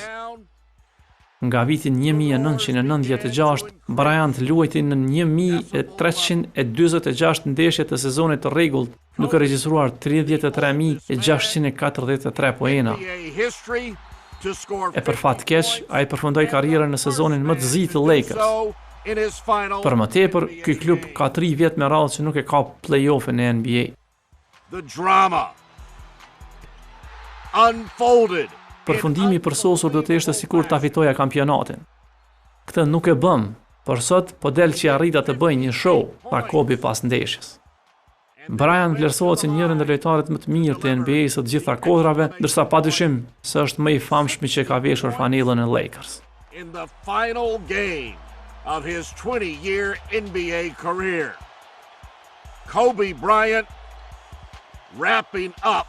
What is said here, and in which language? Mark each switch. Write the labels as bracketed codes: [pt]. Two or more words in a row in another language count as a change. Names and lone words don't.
[sq] Nga vitin 1996, Bryant luajti në 1346 ndeshje të sezonit të rregullt, duke regjistruar 33.643 poena. E për fat keq, ai përfundoi karrierën në sezonin më të zi të Lakers. Për më tepër, ky klub ka 3 vjet me radhë që nuk e ka play-off-in në NBA. Përfundimi i përsosur do të ishte sikur ta fitoja kampionatin. Këtë nuk e bëm, por sot po del që arrita të bëj një show, tha Kobe pas ndeshjes. Bryant vlerësohet si njëri ndër lojtarët më të mirë të NBA-s së të gjitha kohërave, ndërsa padyshim se është më i famshëm që ka veshur fanellën e Lakers. [en] In the final game of his 20-year NBA career, Kobe Bryant wrapping up